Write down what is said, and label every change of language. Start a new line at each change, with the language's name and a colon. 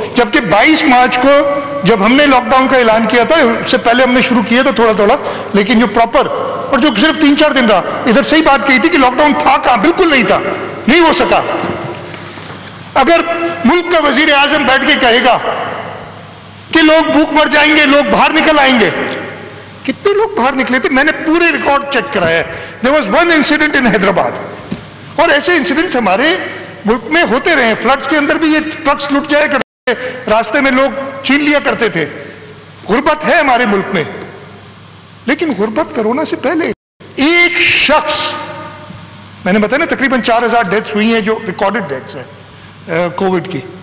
Urdu: جبکہ 22 مارچ کو جب ہم نے لاک ڈاؤن کا اعلان کیا تھا، اس سے پہلے ہم نے شروع کیا تھا تھوڑا تھوڑا، لیکن جو پراپر اور جو صرف 3-4 دن رہا. ادھر صحیح بات کہی تھی کہ لاک ڈاؤن تھا کہاں، بالکل نہیں تھا، نہیں ہو سکا. اگر ملک کا وزیر اعظم بیٹھ کے کہے گا کہ لوگ بھوک مر جائیں گے، لوگ باہر نکل آئیں گے، کتنے لوگ باہر نکلے تھے؟ میں نے پورے ریکارڈ چیک کرایا ہے.
English: there was one incident in Hyderabad.
Urdu: اور ایسے انسیڈنٹس ہمارے ملک میں ہوتے رہے. فلڈس کے اندر بھی یہ ٹرکس لٹ جایا کرتے تھے، راستے میں لوگ چھین لیا کرتے تھے. غربت ہے ہمارے ملک میں، لیکن غربت کرونا سے پہلے ایک شخص، میں نے بتایا نا تقریباً 4000 ڈیتھس ہوئی ہیں جو ریکارڈڈ ڈیتھس ہیں کووڈ کی.